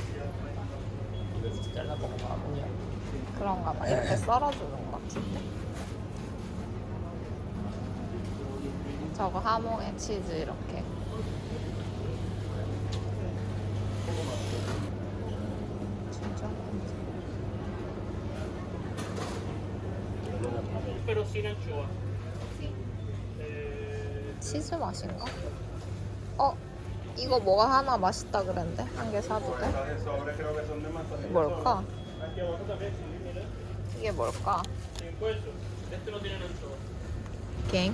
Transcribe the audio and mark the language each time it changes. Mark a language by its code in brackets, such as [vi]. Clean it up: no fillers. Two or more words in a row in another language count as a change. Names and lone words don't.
[ko] 잘라먹어봐. 그런가 봐. 이렇게 썰어주는 것 같은데. 저거 하몽에 치즈 이렇게. 진짜? [es] Pero sin anchoa. [ko] 치즈 맛인가? 이거 뭐가 하나 맛있다 그랬는데? 한 개 사도 돼? 뭘까? 이게 뭘까? 갱?